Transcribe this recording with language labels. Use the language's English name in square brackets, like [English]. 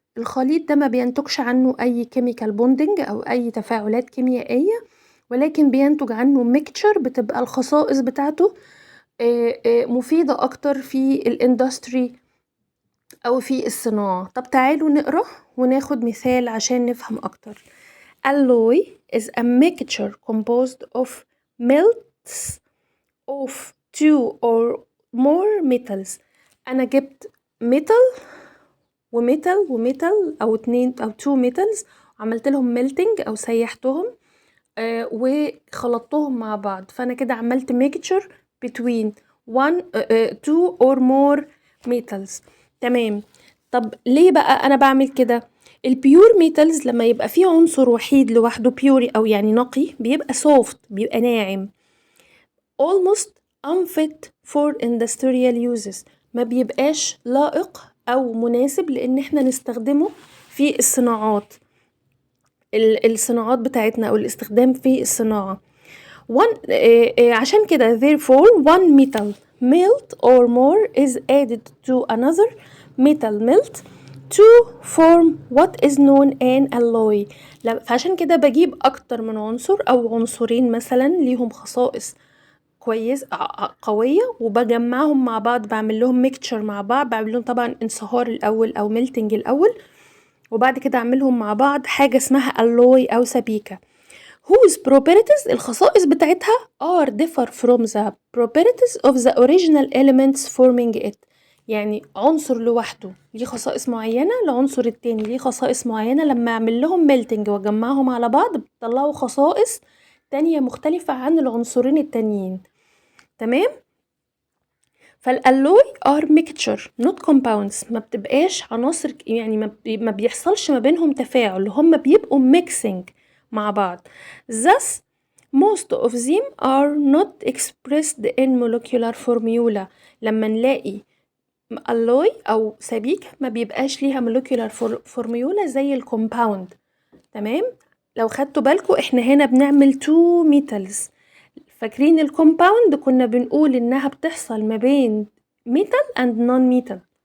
[Arabic] الخليط ده ما بينتجش عنه اي chemical bonding او اي تفاعلات كيميائية، ولكن بينتج عنه mixture بتبقى الخصائص بتاعته مفيدة اكتر في الاندستري او في الصناعة. طب تعالوا نقرأ وناخد مثال عشان نفهم اكتر. [English] Alloy is a mixture composed of melts of two or more metals. [Arabic] أنا جبت metal وميتال أو اتنين أو two metals، وعملت لهم melting أو سيحتهم وخلطتهم مع بعض، فأنا كده عملت [English] mixture between two or more metals. [Arabic] تمام، طب ليه بقى أنا بعمل كده؟ البيور ميتالز لما يبقى فيه عنصر وحيد لوحده بيوري او يعني نقي بيبقى soft، بيبقى ناعم، [English] almost unfit for industrial uses، [Arabic] ما بيبقاش لائق او مناسب لان احنا نستخدمه في الصناعات، الصناعات بتاعتنا او الاستخدام في الصناعة. عشان كده [English] therefore one metal melt or more is added to another metal melt to form what is known an alloy. [Arabic] فعشان كده بجيب اكتر من عنصر او عنصرين مثلا ليهم خصائص كويس قوية وبجمعهم مع بعض، بعمل لهم ميكتشر مع بعض، بعمل لهم طبعا انصهار الاول او ميلتنج الاول، وبعد كده اعملهم مع بعض حاجة اسمها alloy او سبيكة. [English] whose properties [Arabic] الخصائص بتاعتها [English] are differ from the properties of the original elements forming it. [Arabic] يعني عنصر لوحده ليه خصائص معينة، العنصر التاني ليه خصائص معينة، لما اعمل لهم ميلتنج واجمعهم على بعض بيطلعوا خصائص تانية مختلفة عن العنصرين التانيين. تمام. فالالوي [English] are mixture not compounds، [Arabic] ما بتبقاش عناصر، يعني ما بيحصلش ما بينهم تفاعل، هم بيبقوا mixing مع بعض. [English] thus most of them are not expressed in molecular formula. [Arabic] لما نلاقي alloy او سبيكة ما بيبقاش ليها molecular formula زي الكومباوند. تمام. لو خدتوا بالكم احنا هنا بنعمل two metals. فاكرين الكومباوند كنا بنقول انها بتحصل ما بين ميتال اند نون ميتال.